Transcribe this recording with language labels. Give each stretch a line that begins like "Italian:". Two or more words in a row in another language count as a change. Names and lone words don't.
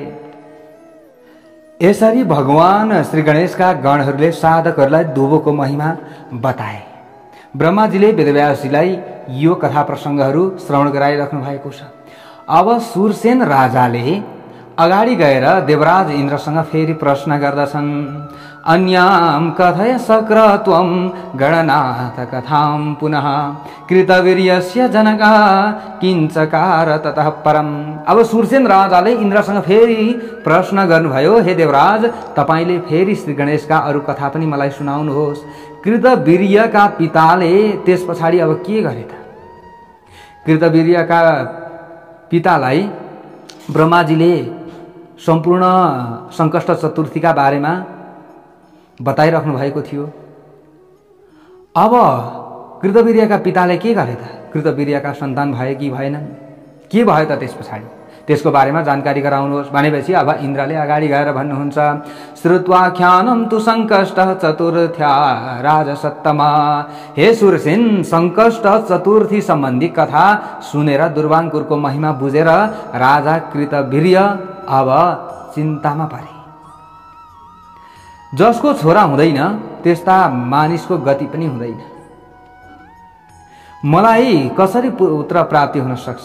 Nepali: यसरी भगवान श्री गणेशका गणहरूले साधकहरूलाई दुबोको महिमा बताए। ब्रह्माजीले वेदव्यासजीलाई यो कथा प्रसङ्गहरू श्रवण गराइराख्नु भएको छ। अब सुरसेन राजाले अगाडि गएर देवराज इन्द्रसँग फेरि प्रश्न गर्दछन्,
Sanskrit: अन्याम कथय शक्र त्वं गणनाथ कथां पुनः कृतवीर्यस्य जनका किञ्चकार ततः परम।
Nepali: अब सुरसेन राजाले इन्द्रसँग फेरि प्रश्न गर्नुभयो, हे देवराज, तपाईले फेरि श्री गणेशका अरू कथा पनि मलाई सुनाउनुहोस्। कृतवीर्यका पिताले त्यस पछाडि अब के गरे त? कृतवीर्यका पितालाई ब्रह्माजीले सम्पूर्ण सङ्कष्ट चतुर्थीका बारेमा बताइराख्नु भएको थियो। अब कृतवीर्यका पिताले के गरे त? कृतवीर्यका सन्तान भए कि भएनन्? के भयो त त्यस पछाडि? त्यसको बारेमा जानकारी गराउनुहोस् भनेपछि अब इन्द्रले अगाडि गएर भन्नुहुन्छ,
Sanskrit: श्रुत्वाख्यानं तु सङ्कष्ट चतुर्थ्या राजसत्तमा।
Nepali: हे सुरसेन, सङ्कष्ट चतुर्थी सम्बन्धी कथा सुनेर दुर्वाङ्कुरको महिमा बुझेर राजा कृतवीर्य अब चिन्तामा परे। जसको छोरा हुँदैन त्यस्ता मानिसको गति पनि हुँदैन। मलाई कसरी पुत्र प्राप्ति हुन सक्छ?